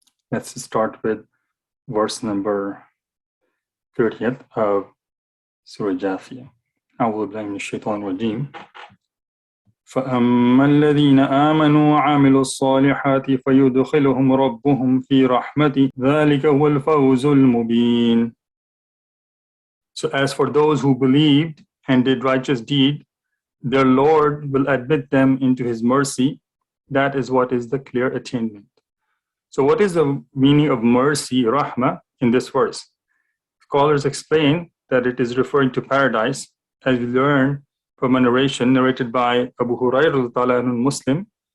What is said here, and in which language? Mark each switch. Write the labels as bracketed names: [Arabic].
[English] Let's start with verse number 30th of Surah Al-Jathiyah. [Arabic] أعوذ بالله من الشيطان الرجيم. فأما الذين آمنوا وعملوا الصالحات فيدخلهم ربهم في رحمته ذلك هو الفوز المبين. [English] So as for those who believed and did righteous deed, their Lord will admit them into His mercy. That is what is the clear attainment. So what is the meaning of mercy, rahmah, in this verse? Scholars explain that it is referring to paradise, as we learn from a narration narrated by Abu Hurairah Muslim.